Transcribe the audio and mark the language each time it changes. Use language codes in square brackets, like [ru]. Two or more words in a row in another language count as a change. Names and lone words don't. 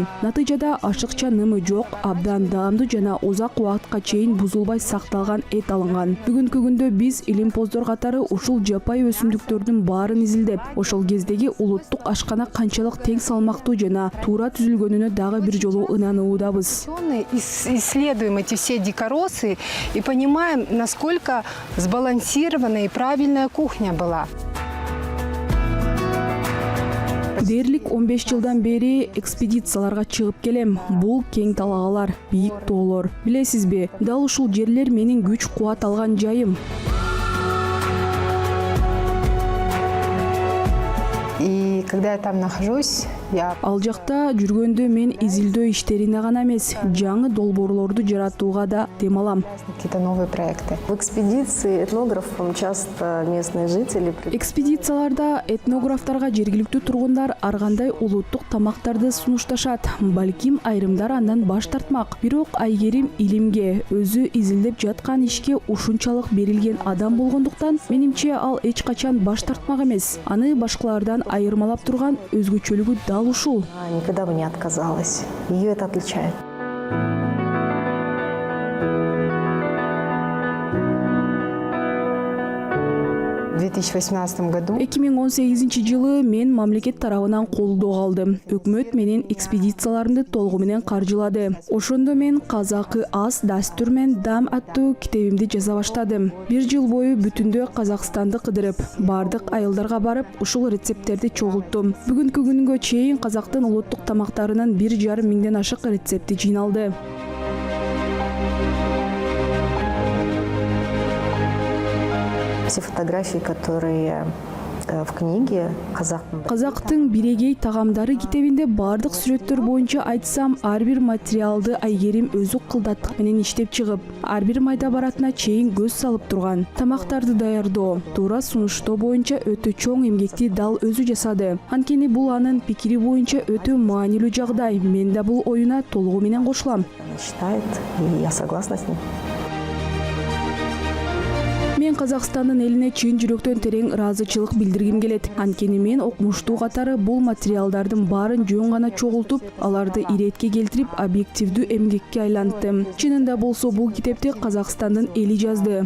[ky] Натыйжада ашыкча нымы жок, абдан даамдуу жана узак убакытка чейин бузулбай сакталган эт алынган. Бүгүнкү күндө биз илимпоздор катары ушул жапайы өсүмдүктөрдүн баарын изилдеп, ошол кездеги улуттук ашкана канчалык тең салмактуу жана туура түзүлгөнүнө дагы бир жолу ынануудабыз. [ru] Исследуем эти все дикоросы и понимаем, насколько сбалансированная и правильная кухня была. [ky] Дээрлик 15 жылдан бери экспедицияларга чыгып келем. Бул кең талаалар, бийик тоолор. Билесизби, дал ушул жерлер менин күч-кубат алган жайым. [ru] И когда я там нахожусь, Я [ky] Ал жакта жүргөндө мен изилдөө иштерине гана эмес, жаңы долбоорлорду жаратууга да дем алам. [ru] какие-то новые проекты. В экспедиции этнографам часто местные жители [ky] Экспедицияларда этнографтарга жергиликтүү тургундар ар кандай улуттук тамактарды сунушташат. Балким айрымдар андан баш тартмак. Бирок Айгерим илимге, өзү изилдеп жаткан ишке ушунчалык берилген адам болгондуктан, менимче ал эч качан баш тартмак эмес. Аны башкалардан айырмалап турган өзгөчөлүгү дал ушул. [ru] никогда бы не отказалась. Ее это отличает. В 2018 году [ky] 2018-жылы мен мамлекет тарабынан колдоо алдым. Өкмөт менен экспедицияларымды толугу менен каржылады. Ошондо мен казакы ас, дастур мен дам аттуу китебимди жаза баштадым. 1 жыл бою бүтүндө Казакстанды кыдырып, бардык айылдарга барып, ушул рецепттерди чогулттум. Бүгүнкү күнгө чейин казактын улуттук тамактарынын 1,5 миңден ашык рецепти жыйналды. [ru] Все фотографии, которые в книге [ky] Казактын бирегей тагамдары китебинде бардык сүрөттөр боюнча айтсам, ар бир материалды Айгерим өзү кылдаттык менен иштеп чыгып, ар бир майда баратына чейин көз салып турган. Тамактарды даярдоо, туура сунуштоо боюнча өтө чоң эмгекти дал өзү жасады. Анткени бул анын пикири боюнча өтө маанилүү жагдай. Мен да бул оюна толугу менен кошулам. [ru] она считает, и я согласна с ней. [ky] Мен Казакстандын элине чын жүрөктөн терең ыраазычылык билдиргим келет. Анткени мен окумуштуу катары бул материалдардын баарын жөн гана чогултуп, аларды иретке келтирип, объективдүү эмгекке айланттым. Чынында болсо бул китепти Казакстандын эли жазды.